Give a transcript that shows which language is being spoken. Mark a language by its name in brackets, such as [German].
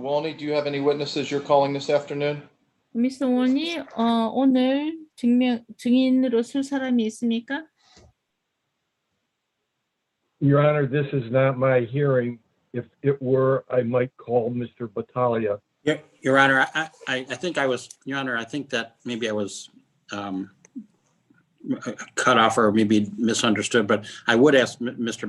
[English] Walney, do you have any witnesses you're calling this afternoon? [Korean] 미스터 원이 오늘 증인으로 쓸 사람이 있습니까? [English] Your Honor, this is not my hearing. If it were, I might call Mr. Battaglia. Your Honor, I think I was, Your Honor, I think that maybe I was cut off or maybe misunderstood, but I would ask Mr.